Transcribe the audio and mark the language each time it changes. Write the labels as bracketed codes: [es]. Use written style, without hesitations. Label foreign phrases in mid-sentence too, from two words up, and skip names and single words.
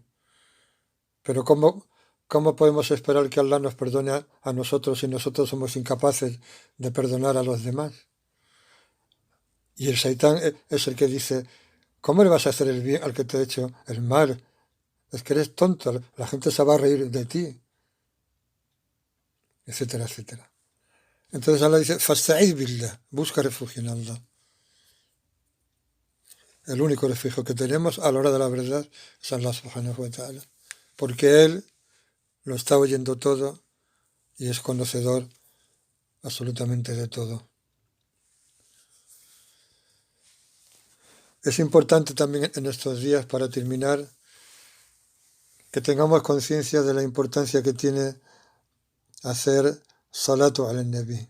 [es] Pero ¿cómo podemos esperar que Allah nos perdone a nosotros si nosotros somos incapaces de perdonar a los demás? Y el Shaitán es el que dice, ¿cómo le vas a hacer el bien al que te ha hecho el mal? Es que eres tonto, la gente se va a reír de ti, etcétera, etcétera. Entonces Allah dice, [ar] فَاسْتَعِذْ بِاللَّهِ, [es] busca refugio en Allah. El único refugio que tenemos a la hora de la verdad es Allah [ar] سبحانه وتعالى, [es] porque Él lo está oyendo todo y es conocedor absolutamente de todo. Es importante también en estos días, para terminar, que tengamos conciencia de la importancia que tiene hacer [ar] صلاة النبي.